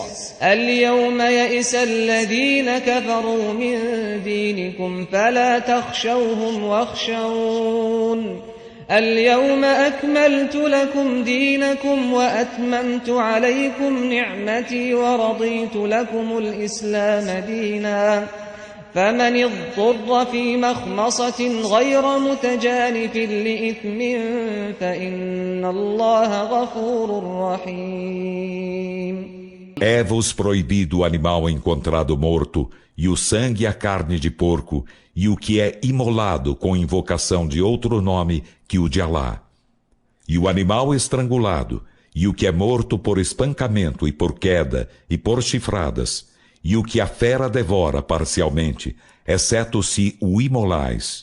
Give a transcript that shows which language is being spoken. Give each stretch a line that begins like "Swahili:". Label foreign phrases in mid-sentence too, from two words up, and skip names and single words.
Arabic: اليوم يئس الذين كفروا من دينكم فلا تخشوهم واخشون اليوم أكملت لكم دينكم وأتممت عليكم نعمتي ورضيت لكم الإسلام دينا فمن اضطر في مخمصة غير متجانف لإثم فإن الله غفور رحيم.
Portuguese: É-vos proibido o animal encontrado morto, e o sangue e a carne de porco, e o que é imolado com invocação de outro nome que o de Alá. E o animal estrangulado, e o que é morto por espancamento e por queda, e por chifradas, e o que a fera devora parcialmente, exceto se o imolais.